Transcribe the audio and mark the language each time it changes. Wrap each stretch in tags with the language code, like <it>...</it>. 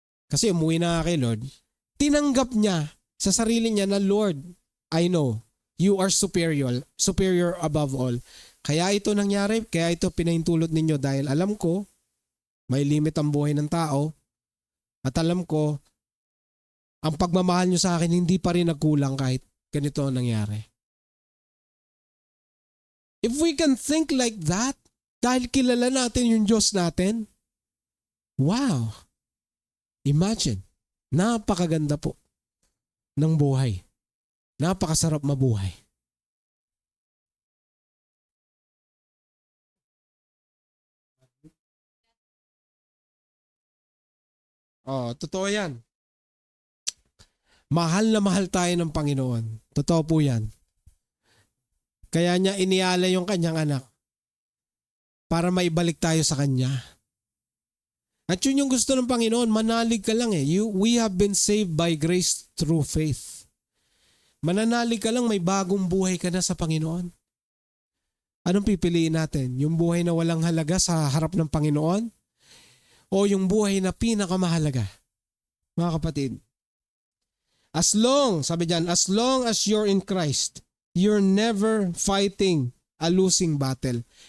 <tl>Kasi umuwi na kay Lord. Tinanggap niya sa sarili niya na, Lord,</tl> <en>I know, you are superior above all.</en> <tl>Kaya ito nangyari, kaya ito pinahintulot ninyo dahil alam ko, may limit ang buhay ng tao at alam ko, ang pagmamahal nyo sa akin hindi pa rin nagkulang kahit ganito ang nangyari.</tl> <en>If we can think like that,</en> <tl>dahil kilala natin yung Diyos natin,</tl> <en>wow!</en> <tl>Imagine, napakaganda po ng buhay. Napakasarap mabuhay. Totoo yan. Mahal na mahal tayo ng Panginoon. Totoo po yan. Kaya niya iniala yung kanyang anak para maibalik tayo sa kanya. At yun yung gusto ng Panginoon, manalig ka lang eh.</tl> <en>We have been saved by grace through faith.</en> <tl>Mananalig ka lang, may bagong buhay ka na sa Panginoon. Anong pipiliin natin? Yung buhay na walang halaga sa harap ng Panginoon? O yung buhay na pinakamahalaga? Mga kapatid, sabi dyan,</tl> <en>as long as you're in Christ, you're never fighting a losing battle.</en>